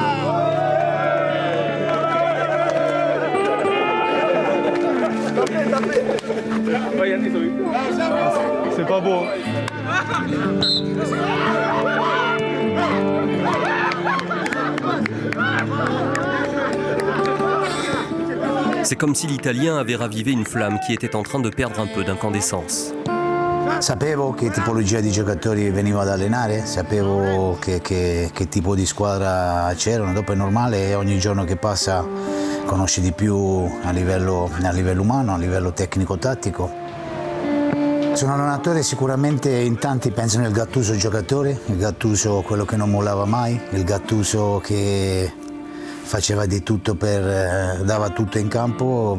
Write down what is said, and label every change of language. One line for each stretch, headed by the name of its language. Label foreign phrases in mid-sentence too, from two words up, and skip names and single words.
French: C'est pas beau. C'est comme si l'Italien avait ravivé une flamme qui était en train de perdre un peu d'incandescence.
Italian: Sapevo che tipologia di giocatori venivo ad allenare, sapevo che tipo di squadra c'erano, dopo è normale, ogni giorno che passa conosci di più a livello umano, a livello tecnico-tattico. Sono un allenatore, sicuramente in tanti pensano il Gattuso giocatore, il Gattuso quello che non mollava mai, il Gattuso che faceva di tutto dava tutto in campo.